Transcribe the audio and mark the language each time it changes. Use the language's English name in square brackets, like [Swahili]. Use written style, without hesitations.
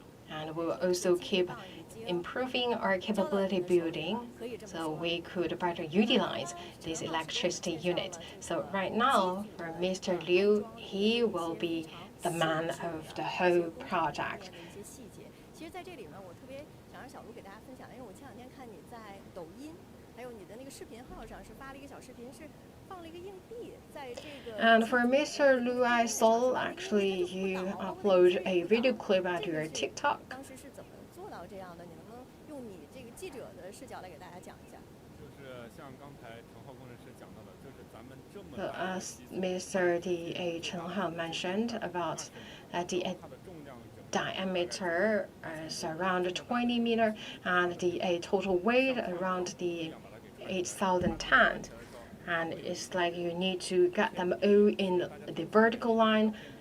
[English] And we will also keep improving our capability building so we could better utilize this electricity unit. So right now, for Mr. Liu, he will be the man of the whole project. [Chinese] 其实在这里呢，我特别想让小卢给大家分享，因为我前两天看你在抖音，还有你的那个视频号上是发了一个小视频，是放了一个硬币在这个。 [English] And for Mr. Liu, I saw actually you upload a video clip at your TikTok. [Chinese] 当时是怎么做到这样的？你能不能用你这个记者的视角来给大家讲一下？就是像刚才陈浩工程师讲到的，就是咱们这么 [English] As Mr. Chen Hao mentioned about the diameter is around 20 meters and the total weight around the 8,000 tons. And it's like you need to get them all in the vertical line.